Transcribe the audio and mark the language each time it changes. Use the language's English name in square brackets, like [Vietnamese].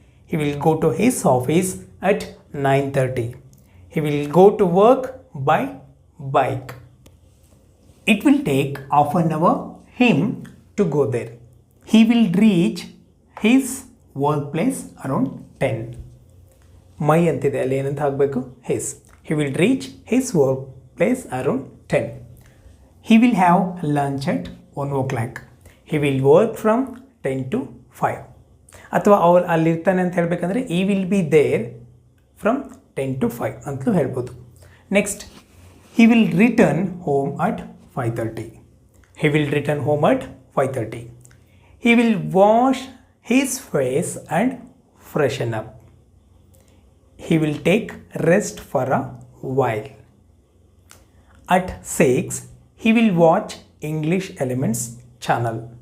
[English] He will go to his office at 9:30. He will go to work by bike. It will take half an hour him to go there. He will reach his workplace around 10. [Kannada] ಮೈ ಅಂತಿದೆ ಅಲ್ಲಿ ಏನಂತ ಆಗಬೇಕು his. [English] He will reach his workplace around 10. He will have lunch at 1 o'clock. He will work from 10 to 5. [Kannada] ಅಥವಾ ಅವ್ರು ಅಲ್ಲಿರ್ತಾನೆ ಅಂತ ಹೇಳಬೇಕಂದ್ರೆ [English] he will be there from 10 to 5 [Kannada] ಅಂತಲೂ ಹೇಳ್ಬೋದು. [English] Next he will return home at 5:30. He will return home at 5:30. He will wash his face and freshen up. He will take rest for a while. At 6, he will watch English Elements channel.